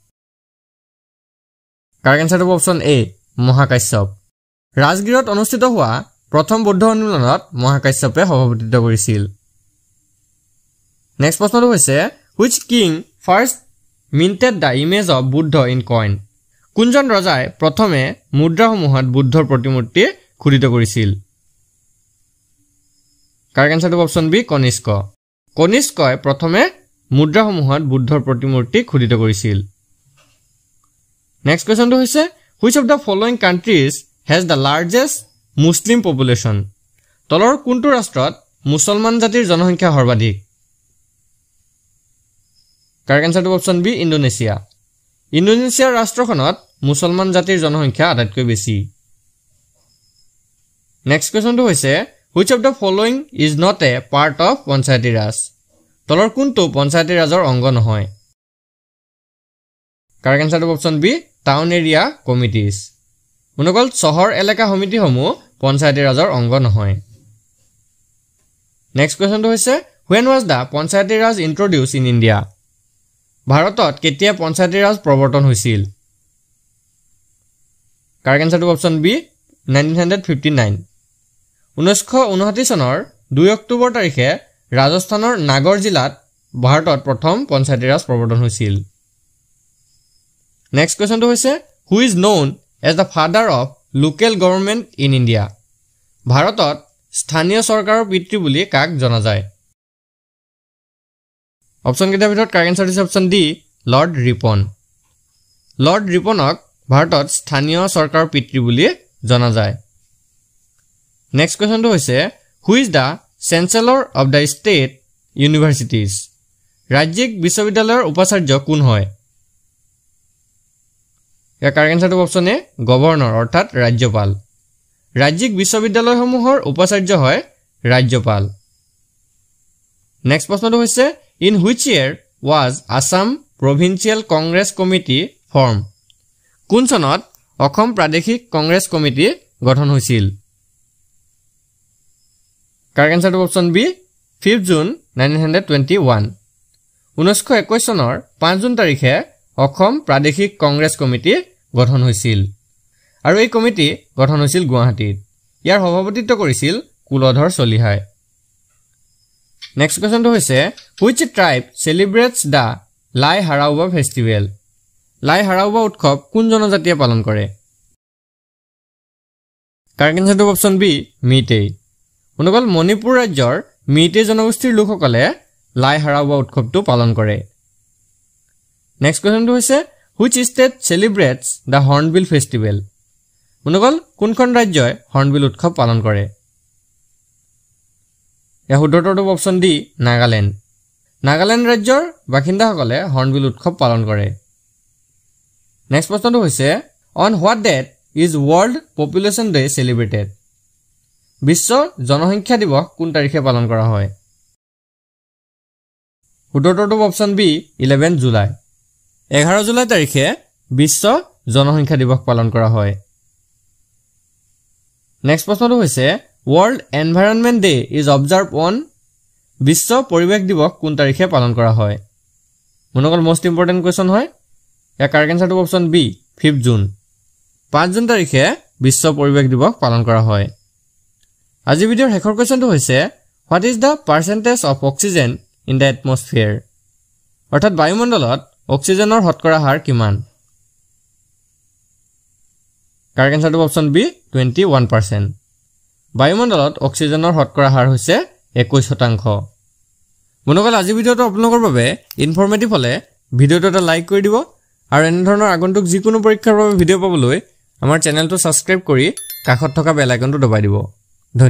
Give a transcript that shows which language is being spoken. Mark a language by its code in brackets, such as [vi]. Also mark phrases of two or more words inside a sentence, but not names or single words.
[en] correct answer option A [as] মহাকাশ্যপ ৰাজগিৰত অনুষ্ঠিত হোৱা প্ৰথম বুদ্ধ সন্মিলনত মহাকাশ্যপে সভাপতিত্ব কৰিছিল নেক্সট প্ৰশ্নটো হৈছে [en] which king first minted the image of Buddha in coin [as] কোনজন ৰজাই প্ৰথমে মুদ্ৰাসমূহত বুদ্ধৰ প্ৰতিমূৰ্তি খোদিত কৰিছিল [en] correct answer option B [as] কনিষ্ক কনিষ্কই প্ৰথমে মুদ্ৰাসমূহত বুদ্ধৰ প্ৰতিমূৰ্তি খোদিত কৰিছিল [en] next question হৈছে which of the following countries has the largest Muslim population? [as] তলৰ কোনটো ৰাষ্ট্ৰত মুছলমান জাতিৰ জনসংখ্যা সৰ্বাধিক? [en] correct answer option B Indonesia. [as] ইণ্ডোনেছিয়াৰ ৰাষ্ট্ৰখনত মুছলমান জাতিৰ জনসংখ্যা আটাইতকৈ বেছি। [en] next question হৈছে which of the following is not a part of [as] পঞ্চায়তী ৰাজ? তলৰ কোনটো পঞ্চায়তী ৰাজৰ অংগ নহয়? [en] correct answer option B town area committees. [as] অনুকল চহৰ এলেকা সমিতিসমূহ পঞ্চায়তী ৰাজৰ অংগ নহয়। [en] next question হৈছে when was the [as] পঞ্চায়তী ৰাজ [en] introduced in India? [as] ভাৰতত কেতিয়া পঞ্চায়তী ৰাজ প্ৰৱৰ্তন হৈছিল? [en] correct answer option B 1959। [as] 1959 চনৰ 2 অক্টোবৰ তাৰিখে ৰাজস্থানৰ নাগৰ জিলাত ভাৰতত প্ৰথম পঞ্চায়তী ৰাজ প্ৰৱৰ্তন হৈছিল। [en] next question হৈছে who is known as the father of local government in India? [as] ভাৰতত স্থানীয় চৰকাৰৰ পিতৃ বুলি কাক জনা যায়? [en] option [as] কেইটাৰ ভিতৰত [en] correct answer হৈছে option D Lord Ripon. [as] লৰ্ড ৰিপনক ভাৰতত স্থানীয় চৰকাৰৰ পিতৃ বুলি জনা যায়। [en] next question হৈছে who is the chancellor of the state universities? [as] ৰাজ্যিক বিশ্ববিদ্যালয়ৰ উপাচাৰ্য কোন হয়? ইয়াৰ [en] correct answer option A governor [as] অৰ্থাৎ ৰাজ্যপাল। ৰাজ্যিক বিশ্ববিদ্যালয়সমূহৰ উপাচাৰ্য হয় ৰাজ্যপাল। [en] নেক্সট [as] প্ৰশ্নটো হৈছে [en] in which year was Assam Provincial Congress Committee formed? [as] কোন চনত অসম প্ৰাদেশিক কংগ্ৰেছ কমিটি গঠন হৈছিল? [en] correct answer option B 5 June 1921। [as] 1921 চনৰ 5 জুন তাৰিখে অসম প্ৰাদেশিক কংগ্ৰেছ কমিটি গঠন হৈছিল আৰু এই কমিটি গঠন হৈছিল গুৱাহাটীত। ইয়াৰ সভাপতিত্ব কৰিছিল কুলধৰ চলিহাই। [en] next question হৈছে which tribe celebrates the লাই হাৰাওবা festival? [as] লাই হাৰাওবা উৎসৱ কোন জনজাতিয়ে পালন কৰে? [en] correct answer option B Meitei. [as] অনুকল মণিপুৰ ৰাজ্যৰ মিটেই জনগোষ্ঠীৰ লোকসকলে লাই হাৰাওবা উৎসৱটো পালন কৰে। [en] next question হৈছে which state celebrates the hornbill festival? [as] অনুকল কোনখন ৰাজ্যই হৰ্ণবিল উৎসৱ পালন কৰে? ইয়াৰ শুদ্ধটো [en] option D [as] নাগালেণ্ড। নাগালেণ্ড ৰাজ্যৰ বাসিন্দাসকলে হৰ্ণবিল উৎসৱ পালন কৰে। [en] নেক্সট [as] প্ৰশ্নটো হৈছে [en] on what date is World Population Day celebrated? [as] বিশ্ব জনসংখ্যা দিৱস কোন তাৰিখে পালন কৰা হয়? শুদ্ধটো [en] option B [as] 11 জুলাই। 11 জুলাই তাৰিখে বিশ্ব জনসংখ্যা দিৱস পালন কৰা হয়। [en] নেক্সট [as] প্ৰশ্নটো হৈছে [en] World Environment Day is observed on? [as] বিশ্ব পৰিৱেশ দিৱস কোন তাৰিখে পালন কৰা হয়? [en] মনকল most important question হয়। ইয়াৰ correct answer option B 5 June. [as] 5 জুন তাৰিখে বিশ্ব পৰিৱেশ দিৱস পালন কৰা হয়। আজি ভিডিঅ'ৰ শেষৰ [en] question হৈছে what is the percentage of oxygen in the atmosphere? [as] অৰ্থাৎ বায়ুমণ্ডলত অক্সিজেনৰ শতকৰা হাৰ কিমান? [en] correct answer option B 21%. [as] বায়ুমণ্ডলত অক্সিজেনৰ শতকৰা হাৰ হৈছে 21%। বন্ধুসকল আজি ভিডিঅ'টো আপোনালোকৰ বাবে ইনফৰমেটিভ হলে ভিডিঅ'টো এটা লাইক কৰি দিব আৰু এনে ধৰণৰ আগন্তুক যিকোনো পৰীক্ষাৰ বাবে ভিডিঅ' পাবলৈ আমাৰ চেনেলটো সাবস্ক্ৰাইব কৰি কাষত থকা [en] bell icon [as] দবাই দিব।